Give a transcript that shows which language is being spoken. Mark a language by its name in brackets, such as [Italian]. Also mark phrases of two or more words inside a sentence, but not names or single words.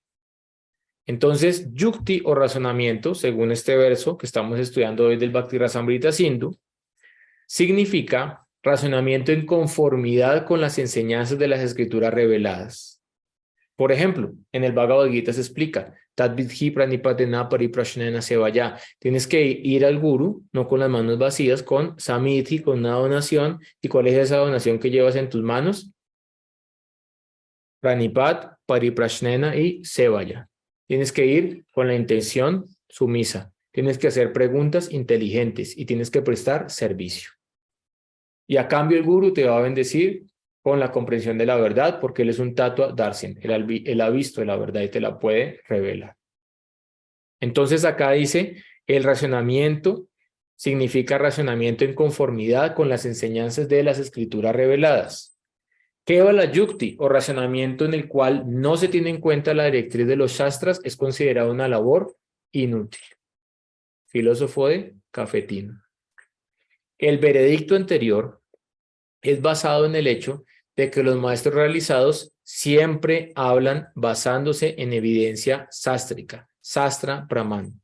[Spanish] Entonces, yukti o razonamiento, según este verso que estamos estudiando hoy del Bhakti Rasamrita Sindhu, significa razonamiento en conformidad con las enseñanzas de las escrituras reveladas. Por ejemplo, en el Bhagavad Gita se explica, [Sanskrit] तद्विद्धि प्रणिपातेन परिप्रश्नेन सेवया. [Spanish] Tienes que ir al guru, no con las manos vacías, con samiti, con una donación. ¿Y cuál es esa donación que llevas en tus manos? [Sanskrit] प्रणिपात, परिप्रश्नेन y sevaya. [Spanish] Tienes que ir con la intención sumisa. Tienes que hacer preguntas inteligentes y tienes que prestar servicio. Y a cambio el guru te va a bendecir con la comprensión de la verdad, porque él es un [Sanskrit] तत्त्व दर्शन, [Spanish] él ha visto la verdad y te la puede revelar. Entonces acá dice, el racionamiento significa racionamiento en conformidad con las enseñanzas de las escrituras reveladas. [Sanskrit] केवल युक्ति [Spanish] o racionamiento en el cual no se tiene en cuenta la directriz de los shastras es considerado una labor inútil. Filósofo de cafetín. El veredicto anterior es basado en el hecho de que los maestros realizados siempre hablan basándose en evidencia sástrica, [Sanskrit] शास्त्र प्रमाण.